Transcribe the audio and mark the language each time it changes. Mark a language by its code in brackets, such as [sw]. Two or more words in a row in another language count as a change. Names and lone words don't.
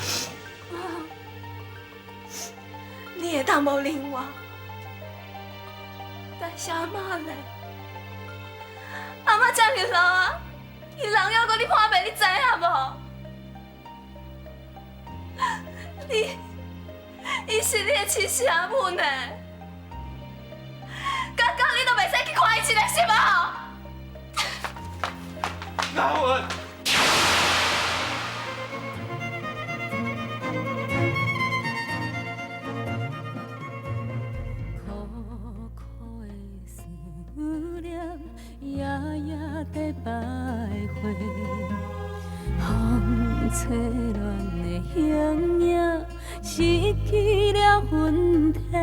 [nan] 你会当无认我，但是阿妈咧，阿妈这么老啊，伊人要搁你破病，你知影无？伊是你的亲生阿母呢，刚刚你都袂使去看伊一个是无？老文。在徘徊，风吹乱的形影，失去了魂体。